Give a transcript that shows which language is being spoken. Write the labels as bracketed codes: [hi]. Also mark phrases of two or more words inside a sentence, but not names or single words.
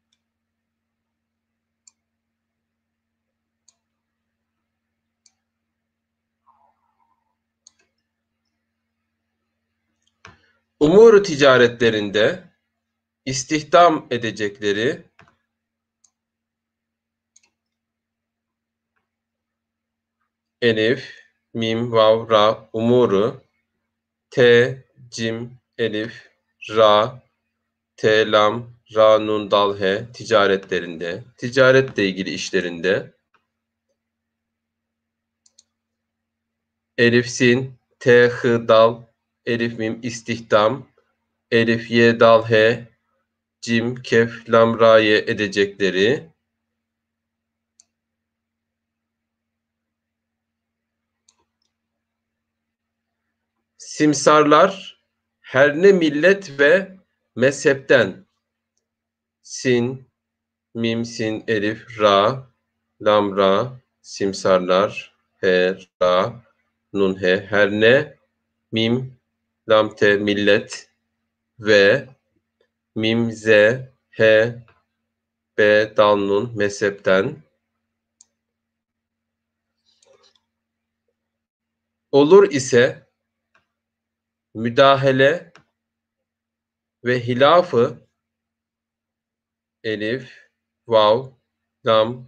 [tr] Umuru ticaretlerinde istihdam edecekleri elif, mim, vav, ra, umuru, te, cim, elif, ra, te, lam, ra, nun, dal, he ticaretlerinde, ticaretle ilgili işlerinde. Elif, sin, t, h, dal, elif, mim, istihdam, elif, ye, dal, he, cim, kef, lam, ra, ye edecekleri. Simsarlar her ne millet ve mezhepten. Sin, mim, sin, elif, ra, lam, ra, simsarlar, he, ra, nun, he, her ne, mim, lam, te, millet ve mim, ze, he, be, dal, nun, mezhepten. Olur ise müdahale ve hilafı elif, vav, lam,